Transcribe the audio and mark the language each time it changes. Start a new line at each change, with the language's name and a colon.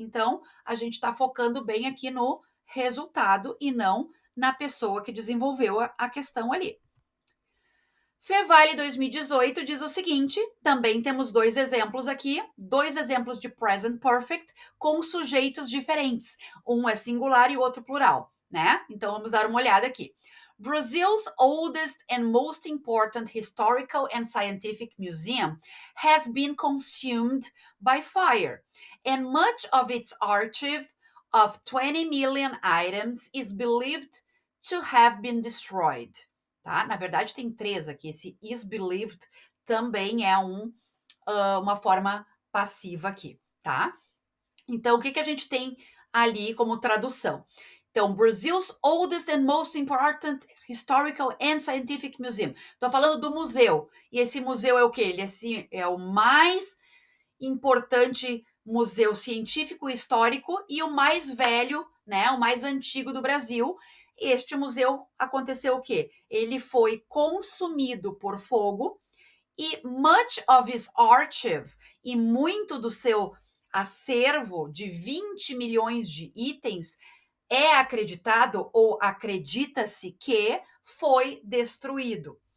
Portuguese: Então, a gente está focando bem aqui no resultado e não na pessoa que desenvolveu a questão ali. Fevale 2018 diz o seguinte, também temos dois exemplos aqui, dois exemplos de present perfect com sujeitos diferentes. Um é singular e o outro plural, né? Então vamos dar uma olhada aqui.
English: Brazil's oldest and most important historical and scientific museum has been consumed by fire, and much of its archive of 20 million items is believed to have been destroyed.
Portuguese: tá? Na verdade, tem 3 aqui. Esse
English: is believed
Portuguese: também é uma forma passiva aqui, tá? Então, o que que a gente tem ali como tradução?
English: Então, Brazil's oldest and most important historical and scientific museum.
Portuguese: Estou falando do museu. E esse museu é o quê? Ele é o mais importante museu científico e histórico e o mais velho, né, o mais antigo do Brasil. Este museu aconteceu o quê? Ele foi consumido por fogo e
English: much of his archive,
Portuguese: e muito do seu acervo de 20 milhões de itens é acreditado ou acredita-se que foi destruído.